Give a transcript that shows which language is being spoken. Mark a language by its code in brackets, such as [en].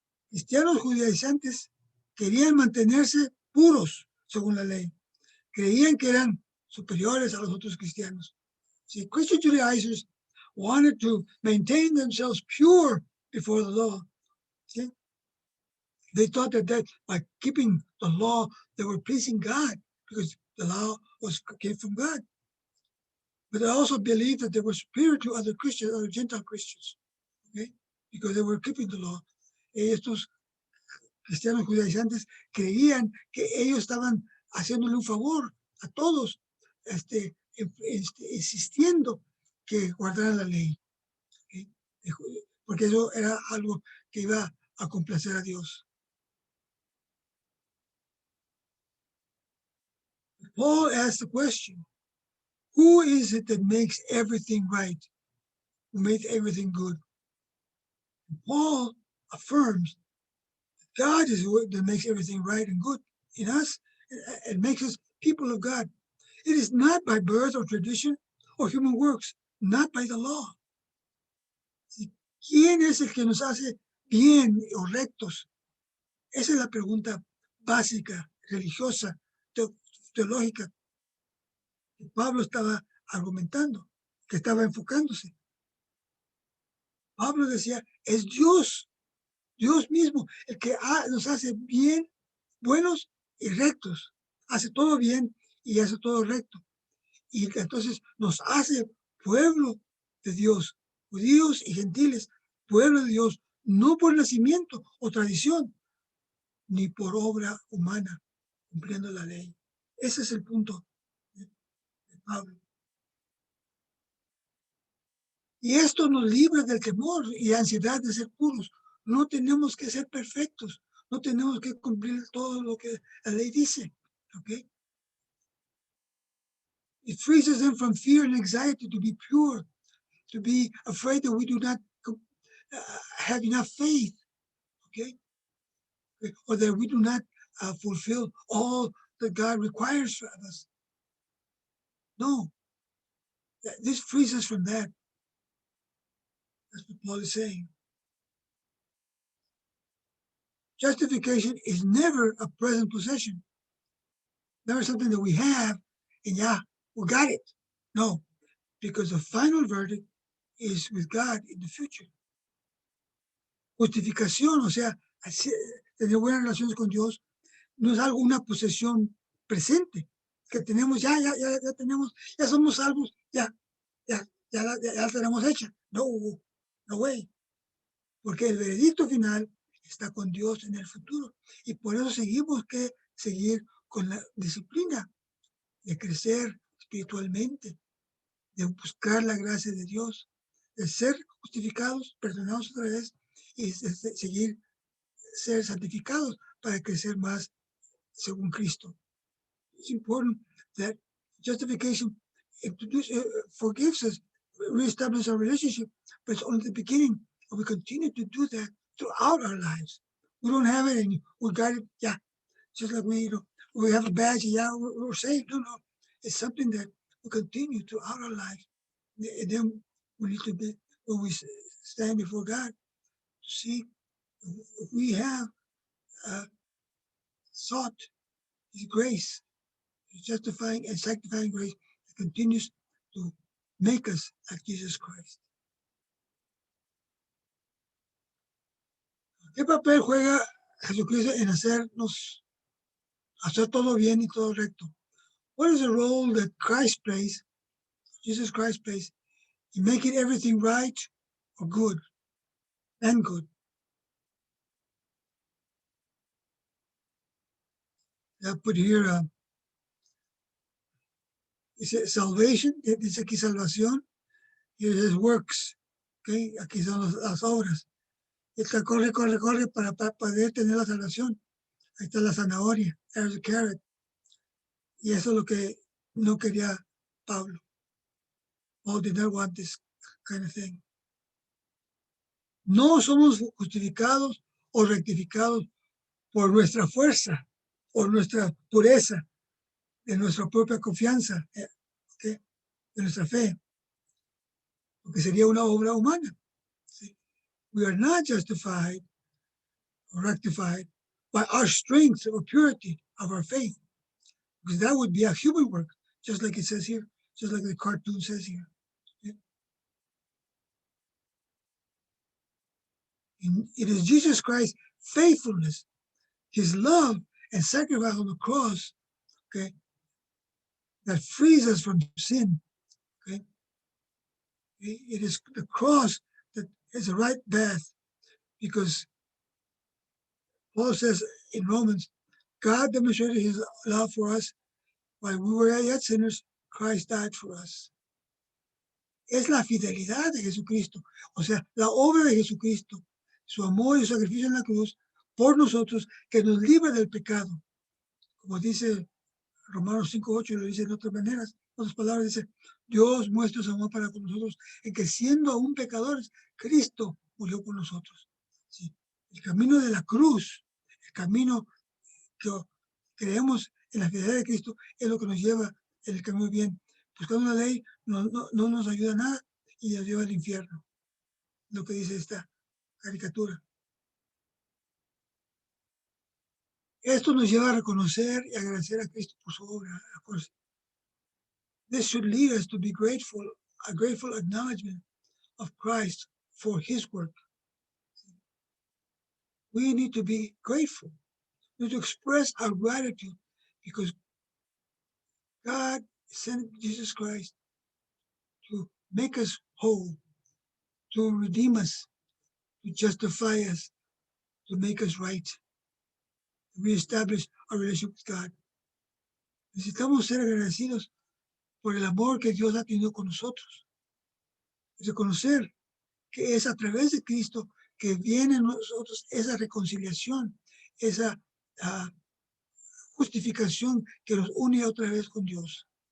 [es] Cristianos judaizantes querían mantenerse puros según la ley. Creían que eran superiores a los otros cristianos. [en] See, Christian Judaizers wanted to maintain themselves pure before the law. See? They thought that by keeping the law, they were pleasing God because the law came from God. But they also believed that they were superior to other Christians, other Gentile Christians, okay? Because they were keeping the law. [es] Estos cristianos judaizantes creían que ellos estaban haciéndole un favor a todos, insistiendo que guardaran la ley, ¿okay? Porque eso era algo que iba a complacer a Dios. [en] Paul asked the question, who is it that makes everything right, who makes everything good? And Paul affirms God is what that makes everything right and good in us. It makes us people of God. It is not by birth or tradition or human works, not by the law. [es] ¿Quién es el que nos hace bien o rectos? Esa es la pregunta básica, religiosa, teológica, que Pablo estaba argumentando, que estaba enfocándose. Pablo decía, es Dios, Dios mismo, el que nos hace bien, buenos y rectos. Hace todo bien y hace todo recto. Y entonces nos hace pueblo de Dios, judíos y gentiles, pueblo de Dios, no por nacimiento o tradición, ni por obra humana, cumpliendo la ley. Ese es el punto de Pablo. Y esto nos libra del temor y ansiedad de ser puros. No tenemos que ser perfectos, no tenemos que cumplir todo lo que la ley dice, ¿ok? [en] It frees us then from fear and anxiety to be pure, to be afraid that we do not have enough faith, okay? Or that we do not fulfill all that God requires of us. No, this frees us from that. That's what Paul is saying. Justification is never a present possession. Never something that we have and yeah, we got it. No, because the final verdict is with God in the future. [es] Justificación, o sea, tener buenas relaciones con Dios, no es algo, una posesión presente, que tenemos, ya tenemos, ya somos salvos, ya la tenemos hecha. [en] No way. [es] Porque el veredicto final está con Dios en el futuro. Y por eso seguimos que seguir con la disciplina de crecer espiritualmente, de buscar la gracia de Dios, de ser justificados, perdonados otra vez y de seguir ser santificados para crecer más según Cristo. [en] It's important that justification forgives us, reestablishes our relationship, but it's only the beginning, and we continue to do that throughout our lives. We don't have it and we got it, yeah, just like we have a badge, yeah, we're saved. No, it's something that we continue throughout our lives. And then we need to be, when we stand before God, to see if we have sought His grace, His justifying and sanctifying grace that continues to make us like Jesus Christ. [es] ¿Qué papel juega Jesucristo en hacer todo bien y todo recto? [en] What is the role that Christ plays, Jesus Christ plays, in making everything right or good and good? I put here, [es] dice [en] salvation, [es] dice aquí salvación, y [en] it says works, okay? [es] Aquí son las obras. Esta corre para poder tener la salvación. Ahí está la zanahoria, [en] there's a carrot. [es] Y eso es lo que no quería Pablo. [en] Paul did not want this kind of thing. [es] No somos justificados o rectificados por nuestra fuerza o nuestra pureza, de nuestra propia confianza, ¿okay? De nuestra fe, porque sería una obra humana. ¿Sí? [en] We are not justified or rectified by our strength or purity of our faith, because that would be a human work, just like it says here, just like the cartoon says here. Okay? It is Jesus Christ's faithfulness, his love and sacrifice on the cross, okay, that frees us from sin. Okay? It is the cross that is the right path, because Paul says in Romans, God demonstrated his love for us while we were yet sinners, Christ died for us. [es] Es la fidelidad de Jesucristo, o sea, la obra de Jesucristo, su amor y su sacrificio en la cruz por nosotros, que nos libra del pecado. Como dice Romanos 5:8, lo dice en otras maneras, en otras palabras, dice, Dios muestra su amor para con nosotros, en que siendo aún pecadores, Cristo murió por nosotros. ¿Sí? El camino de la cruz, el camino que creemos en la fidelidad de Cristo, es lo que nos lleva en el camino bien. Buscando la ley no nos ayuda a nada y nos lleva al infierno, lo que dice esta caricatura. Esto nos lleva a reconocer y agradecer a Cristo por su obra. [en] Of course, this should lead us to be grateful, a grateful acknowledgement of Christ for his work. We need to be grateful. We need to express our gratitude because God sent Jesus Christ to make us whole, to redeem us, to justify us, to make us right, to reestablish our relationship with God. [es] Necesitamos ser agradecidos por el amor que Dios ha tenido con nosotros. Reconocer que es a través de Cristo que viene a nosotros esa reconciliación, esa justificación que nos une otra vez con Dios.